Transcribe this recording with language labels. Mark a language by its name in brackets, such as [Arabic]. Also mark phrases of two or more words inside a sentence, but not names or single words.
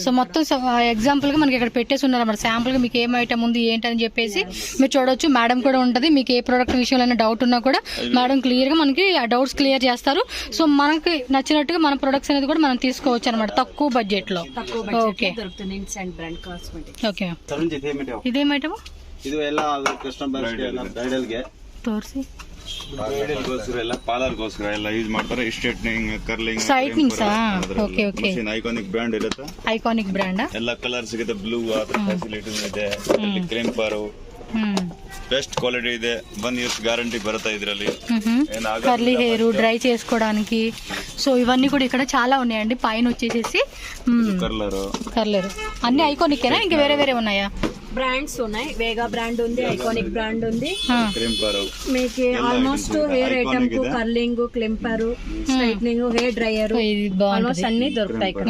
[Telugu] సో మొత్తం ఎగ్జాంపుల్ గా మనకి ఇక్కడ పెట్టేసి ఉన్నారు అన్నమాట. శాంపుల్ గా మీకు ఏం ఐటమ్ ఉంది ఏంటని చెప్పేసి మీరు చూడొచ్చు. మేడం కూడా ఉంటది. మీకు ఏ ప్రోడక్ట్ విషయంలో డౌట్ ఉన్నా కూడా మేడం క్లియర్ గా మనకి ఆ డౌట్స్ క్లియర్ చేస్తారు. సో మనకి నచ్చినట్టుగా మన ప్రొడక్ట్స్ అనేది కూడా మనం తీసుకోవచ్చు అనమాట తక్కువ బడ్జెట్ లో. ఓకే [English] దొరుకుతుంది instant brand cosmetic. [Kannada] ಓಕೆ ಇದೇಮ್ ಐಟಮ್? ಇದು ಎಲ್ಲ ಕಸ್ಟಮರ್ಸ್ ಬ್ರೈಡಲ್ ಗೆ ತೋರಿಸಿ. ಬ್ರೈಡಲ್ಗೋಸ್ಕರ ಎಲ್ಲ ಪಾರ್ಲರ್ಗೋಸ್ಕರ ಎಲ್ಲ ಯೂಸ್ ಮಾಡ್ತಾರೆ. ಸ್ಟ್ರೇಟ್ನಿಂಗ್, ಕರ್ಲಿಂಗ್, ಸ್ಟ್ರೈಟ್ನಿಂಗ್ಸ್. ಓಕೆ ಓಕೆ. ಐಕಾನಿಕ್ ಬ್ರ್ಯಾಂಡ್ ಇರುತ್ತೆ. ಐಕಾನಿಕ್ ಬ್ರ್ಯಾಂಡ್ ಎಲ್ಲ ಕಲರ್ ಸಿಗುತ್ತೆ. ಬ್ಲೂ ಆತರ ಫೆಸಿಲಿಟೀಸ್ ಇದೆ. ಕ್ರಿಂಪರ್ ಬೆಸ್ಟ್ ಕ್ವಾಲಿಟಿ ಇದೆ. 1 years ಗ್ಯಾರಂಟಿ ಬರುತ್ತೆ ಇದರಲ್ಲಿ. [Telugu] కర్లీ హెయిర్ డ్రై చేసుకోవడానికి. సో ఇవన్నీ కూడా ఇక్కడ చాలా ఉన్నాయండి. పైన వచ్చేసేసి కర్లర్ అన్ని ఐకానికేనా, ఇంకా వేరే వేరే ఉన్నాయా? బ్రాండ్స్ ఉన్నాయి. వేగా బ్రాండ్ ఉంది, ఐకానిక్ బ్రాండ్ ఉంది. క్రింపర్ మీకు ఆల్మోస్ట్ హెయిర్ ఐటమ్ కు కర్లింగ్, క్లింపర్, స్ట్రైట్నింగ్, హెయిర్ డ్రైయర్ ఆల్మోస్ట్ అన్ని దొరుకుతాయి ఇక్కడ.